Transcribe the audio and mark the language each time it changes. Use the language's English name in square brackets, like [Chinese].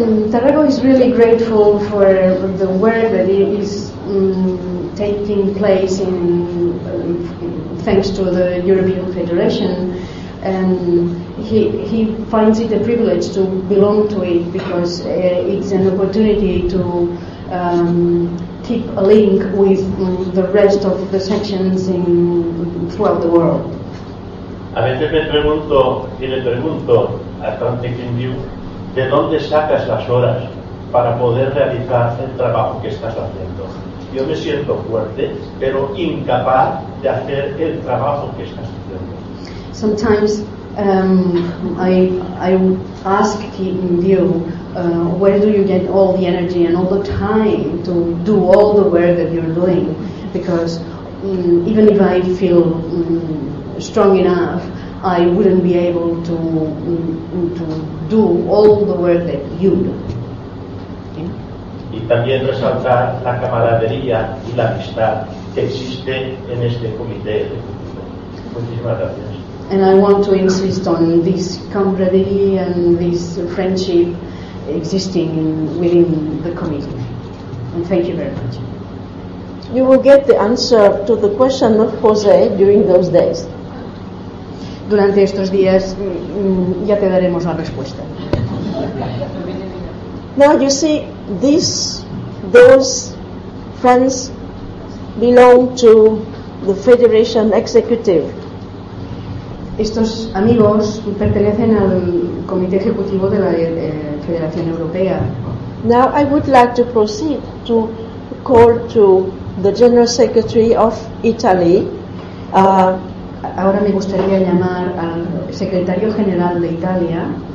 [English] Tarrago is really grateful for the work that is taking place in thanks to the European Federation, and he finds it a privilege to belong to it because it's an opportunity to keep a link with the rest of the sections in throughout the world. [Spanish] A veces me pregunto y le pregunto a Atlantic in View, ¿de dónde sacas las horas para poder realizar el trabajo que estás haciendo? Yo me siento fuerte, pero incapaz de hacer el trabajo que estás haciendo. [English] Sometimes I ask in View, where do you get all the energy and all the time to do all the work that you're doing? Because even if I feel strong enough, I wouldn't be able to do all the work that you do. [Spanish] Y también resaltar la camaradería y la amistad que existe en este comité. Muchísimas gracias. [English] And I want to insist on this camaraderie and this friendship existing within the committee. And thank you very much. You will get the answer to the question of Jose during those days. [Spanish] Durante estos días ya te daremos la respuesta. [English] Now you see, those friends belong to the Federation Executive. [Spanish] Estos amigos pertenecen al Comité Ejecutivo de la Federación Europea. [English] Now I would like to proceed to call to the General Secretary of Italy. [Spanish] Ahora me gustaría llamar al Secretario General de Italia.